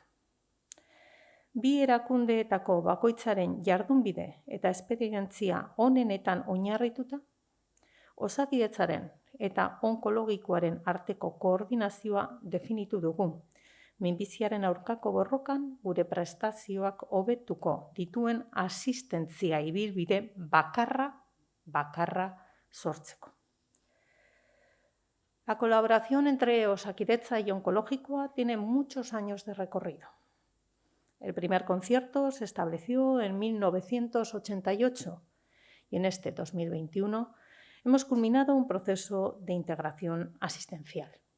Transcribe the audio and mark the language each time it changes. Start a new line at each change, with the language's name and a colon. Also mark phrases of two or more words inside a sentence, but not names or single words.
Basque: Bi erakundeetako bakoitzaren jardunbide eta esperientzia onenetan oinarrituta, Osakidetzaren eta onkologikoaren arteko koordinazioa definitu dugu, minbiziaren aurkako borrokan gure prestazioak hobetuko dituen asistentzia ibilbide bakarra sortzeko.
Spanish: La colaboración entre Osakidetza y Onkologikoa tiene muchos años de recorrido. El primer concierto se estableció en 1988 y en este 2021 hemos culminado un proceso de integración asistencial.